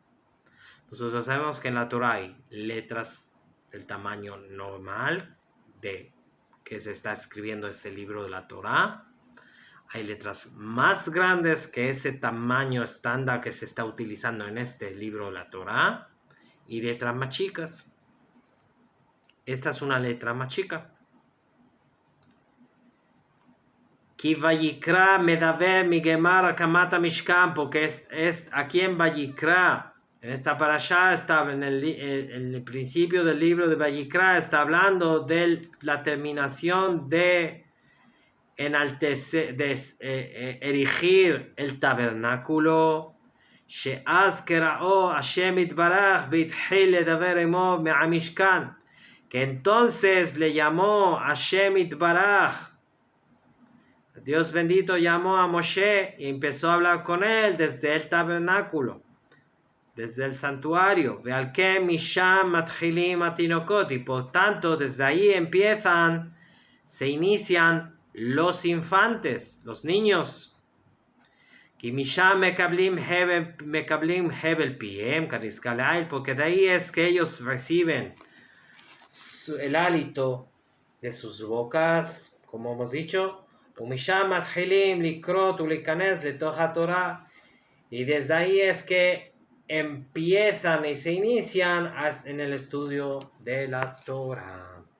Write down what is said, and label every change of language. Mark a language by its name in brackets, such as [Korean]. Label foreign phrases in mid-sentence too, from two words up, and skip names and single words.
[Spanish] Nosotros sabemos que en la Torah hay letras del tamaño normal de que se está escribiendo ese libro de la Torah. Hay letras más grandes que ese tamaño estándar que se está utilizando en este libro de la Torah. Y letras más chicas. Esta es una letra más chica. [Hebrew] כי ויקרא מדבר מגמר הקמת משכן, [Spanish] porque es aquí en Vayikra, en esta parashá, está en el principio del libro de Vayikra, está hablando de la terminación de enaltecer, de erigir el tabernáculo. [Hebrew] שאז קראו השם יתברך והתחיל לדבר עמו מהמשכן, [Spanish] que entonces le llamó [Hebrew] השם יתברך, [Spanish] Dios bendito llamó a Moshe y empezó a hablar con él desde el tabernáculo, desde el santuario. [Hebrew] ועל כן משם מתחילים התינוקות, [Spanish] y por tanto desde ahí se inician los infantes, los niños. Porque de ahí es que ellos reciben el hálito de sus bocas, como hemos dicho, y desde ahí es que empiezan y se inician en el estudio de la Torah.